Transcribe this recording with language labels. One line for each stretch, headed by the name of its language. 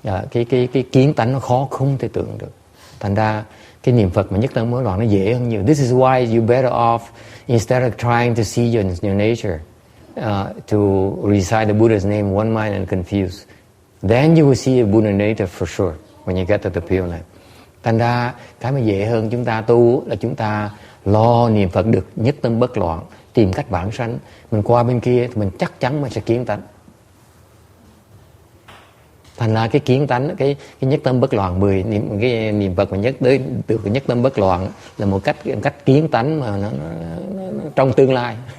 Vietnamese: Cái kiến tánh nó khó không thể tưởng được. Thành ra cái niệm Phật mà nhất tâm bất loạn nó dễ hơn nhiều.
English: This is why you better off, instead of trying to see your nature, to recite the Buddha's name one mind and confuse. Then you will see a Buddha nature for sure when you get to the Pureland.
Vietnamese: Thành ra cái mà dễ hơn chúng ta tu là chúng ta lo niệm Phật được nhất tâm bất loạn, tìm cách vãng sanh. Mình qua bên kia thì mình chắc chắn mình sẽ kiến tánh. Thành ra cái kiến tánh, cái nhất tâm bất loạn 10 cái niệm Phật mà tới được nhất tâm bất loạn là một cách kiến tánh mà nó trong tương lai.